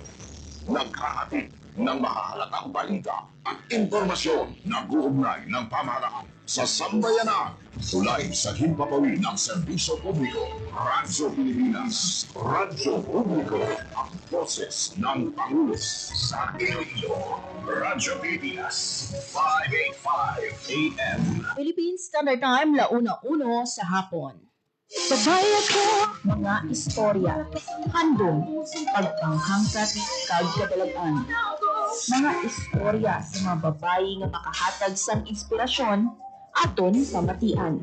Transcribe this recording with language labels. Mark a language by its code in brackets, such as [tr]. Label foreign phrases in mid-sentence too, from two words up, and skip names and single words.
[tl] Naghahatid ng mahahalatang balita at impormasyon na guugnay ng pamahalaan sa sambayanan. Tulay sa himpapawid ng serbisyo publiko. Radyo Pilipinas. Radyo Publiko. Ang boses ng Pangulo sa Iloilo. Radyo Pilipinas. 585 AM. Philippine Standard Time, 1:01 sa hapon. [hil] Sabay ako, mga istorya, handong, pagpanghangkat, kagkadalagan. Mga istorya sa mga babae nga makahatag sang inspirasyon, aton pamatian.